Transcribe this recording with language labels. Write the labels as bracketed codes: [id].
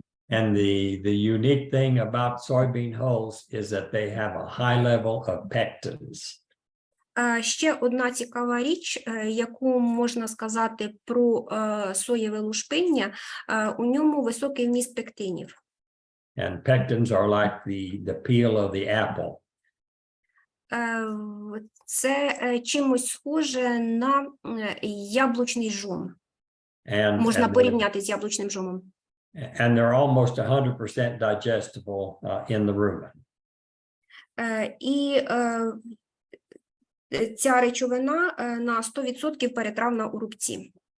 [en] And the unique thing about soybean hulls is that they have a high level of pectins. [uk] Ще одна цікава річ, яку можна сказати про соєве лушпиння, у ньому високий вміст пектинів. [en] And pectins are like the peel of the apple. [uk] Це чимось схоже на яблучний жом. Можна [en] And [uk] порівняти з яблучним жомом. [en] and they're almost 100% digestible in the rumen. [uk] І ця речовина на 100% перетравна у рубці.